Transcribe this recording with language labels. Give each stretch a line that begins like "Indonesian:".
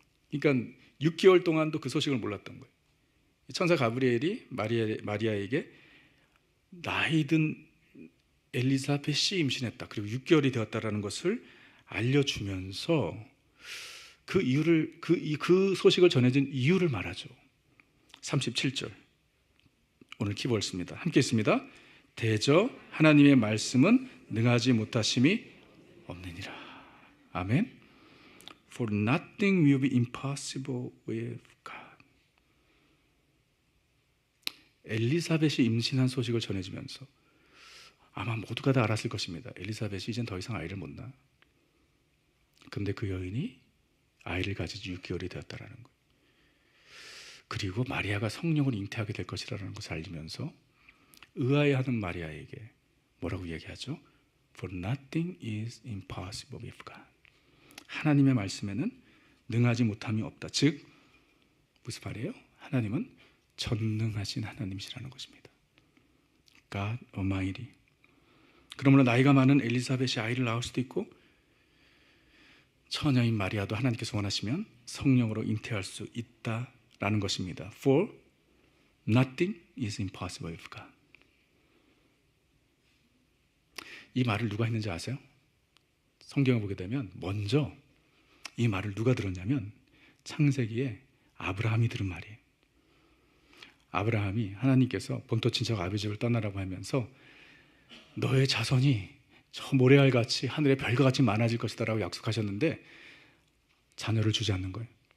Korean: 그러니까 6개월 동안도 그 소식을 몰랐던 거예요. 천사 가브리엘이 마리아에게 나이든 엘리사벳이 임신했다, 그리고 6개월이 되었다라는 것을 알려주면서 그 이유를 그 소식을 전해준 이유를 말하죠. 37절. 오늘 키보드입니다. 함께 있습니다. 대저 하나님의 말씀은 능하지 못하심이 없느니라. 아멘.
English: For nothing will be impossible with God.
Korean: 엘리사벳이 임신한 소식을 전해주면서 아마 모두가 다 알았을 것입니다. 엘리사벳이 이젠 더 이상 아이를 못 낳아. 근데 그 여인이 아이를 가지지 6개월이 되었다라는 것. 그리고 마리아가 성령을 잉태하게 될 것이라는 것을 알리면서 의아해하는 마리아에게 뭐라고 얘기하죠?
English: For nothing is impossible with God.
Korean: 하나님의 말씀에는 능하지 못함이 없다. 즉 무슨 말이에요? 하나님은 전능하신 하나님이시라는 것입니다.
English: God Almighty.
Korean: 그러므로 나이가 많은 엘리사벳이 아이를 낳을 수도 있고 처녀인 마리아도 하나님께서 원하시면 성령으로 잉태할 수 있다라는 것입니다.
English: For nothing is impossible with God.
Korean: 이 말을 누가 했는지 아세요? 성경을 보게 되면 먼저 이 말을 누가 들었냐면 창세기에 아브라함이 들은 말이에요. 아브라함이 하나님께서 본토 친척 아비 집을 떠나라고 하면서 너의 자손이 저 모래알같이 하늘의 별과 같이 많아질 것이다 라고 약속하셨는데 자녀를 주지 않는 거예요.